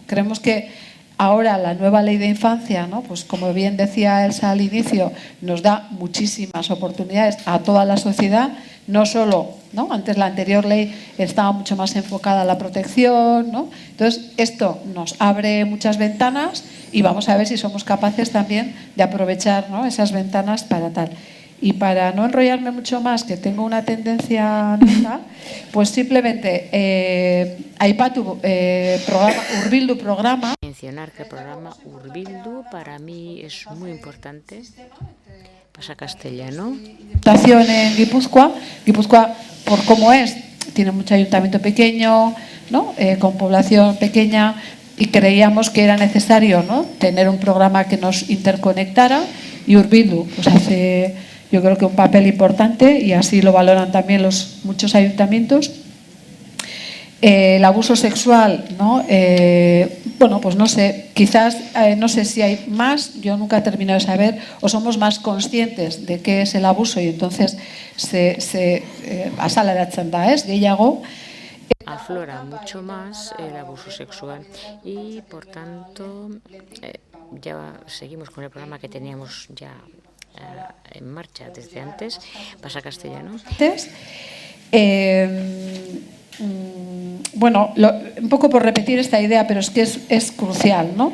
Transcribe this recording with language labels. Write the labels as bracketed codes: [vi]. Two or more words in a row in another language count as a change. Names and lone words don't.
[es] Creemos que ahora la nueva ley de infancia, ¿no?, pues como bien decía Elsa al inicio, nos da muchísimas oportunidades a toda la sociedad, no solo, ¿no?, antes la anterior ley estaba mucho más enfocada a la protección, ¿no? Entonces esto nos abre muchas ventanas y vamos a ver si somos capaces también de aprovechar, ¿no?, esas ventanas para tal. Y para no enrollarme mucho más, que tengo una tendencia neta, pues simplemente [eu] aipatu programa, Urbildu programa. [es] Mencionar que el programa Urbildu para mí es muy importante. Pasa castellano. En Guipúzcoa, por cómo es, tiene mucho ayuntamiento pequeño, ¿no?, con población pequeña, y creíamos que era necesario, ¿no?, tener un programa que nos interconectara, y Urbildu pues hace, yo creo que un papel importante, y así lo valoran también muchos ayuntamientos. El abuso sexual, ¿no? Bueno, pues no sé, quizás, no sé si hay más, yo nunca he terminado de saber, o somos más conscientes de qué es el abuso y entonces [eu] azaleratzen da, ez, gehiago. [es] Aflora mucho más el abuso sexual y, por tanto, ya seguimos con el programa que teníamos ya en marcha desde antes. Pasa castellano. Bueno, un poco por repetir esta idea, pero es que es crucial, ¿no?